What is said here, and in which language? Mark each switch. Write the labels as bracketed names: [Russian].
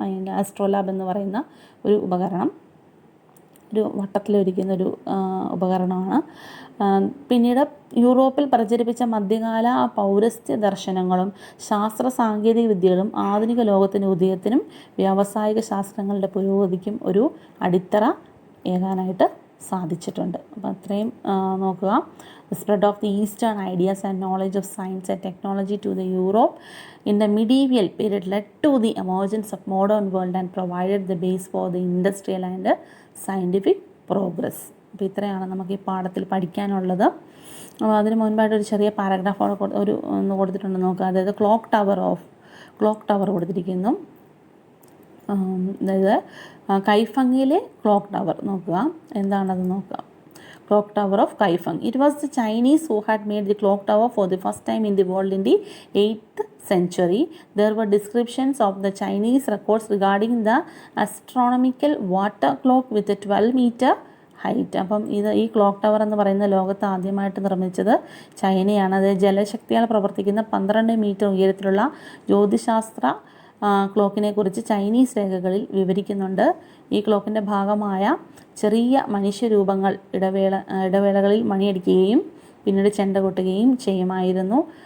[Malayalam] അതിൻ്റെ ആസ്ട്രോലാബ് എന്ന് പറയുന്ന ഒരു ഉപകരണം ഒരു വട്ടത്തിലൊരിക്കുന്നൊരു ഉപകരണമാണ്. പിന്നീട് യൂറോപ്പിൽ പ്രചരിപ്പിച്ച മധ്യകാല പൗരസ്ത്യ ദർശനങ്ങളും ശാസ്ത്ര സാങ്കേതിക വിദ്യകളും ആധുനിക ലോകത്തിൻ്റെ ഉദയത്തിനും വ്യാവസായിക ശാസ്ത്രങ്ങളുടെ പുരോഗതിക്കും ഒരു അടിത്തറ ഏകാനായിട്ട് സാധിച്ചിട്ടുണ്ട്. അപ്പോൾ അത്രയും നോക്കുക. [English] The spread of the Eastern ideas and knowledge of science and technology to the Europe in the medieval period led to the emergence of modern world and provided the base for the industrial and scientific progress. [Malayalam] അപ്പോൾ ഇത്രയാണ് നമുക്ക് ഈ പാഠത്തിൽ പഠിക്കാനുള്ളത്. അപ്പോൾ അതിന് മുൻപായിട്ട് ഒരു ചെറിയ പാരഗ്രാഫ് ഒന്ന് കൊടുത്തിട്ടുണ്ട് നോക്കുക. അതായത് ക്ലോക്ക് ടവർ കൊടുത്തിരിക്കുന്നു. അതായത് കൈഫങ്ങിലെ ക്ലോക്ക് ടവർ നോക്കുക, എന്താണത് നോക്കുക. [English] Clock Tower of Kaifeng. It was the Chinese who had made the clock tower for the first time in the world in the 8th century. There were descriptions of the Chinese records regarding the astronomical water clock with a 12-meter height. [Malayalam] അപ്പം ഈ clock tower എന്ന് പറയുന്ന ലോകത്ത് ആദ്യമായിട്ട് നിർമ്മിച്ചത് ചൈനയാണ്. അത് ജലശക്തിയാൽ പ്രവർത്തിക്കുന്ന 12 മീറ്റർ ഉയരത്തിലുള്ള ജ്യോതിശാസ്ത്ര ക്ലോക്കിനെ കുറിച്ച് ചൈനീസ് രേഖകളിൽ വിവരിക്കുന്നുണ്ട്. ഈ ക്ലോക്കിൻ്റെ ഭാഗമായ ചെറിയ മനുഷ്യരൂപങ്ങൾ ഇടവേളകളിൽ മണിയടിക്കുകയും പിന്നീട് ചെണ്ട കൊട്ടുകയും ചെയ്യുമായിരുന്നു.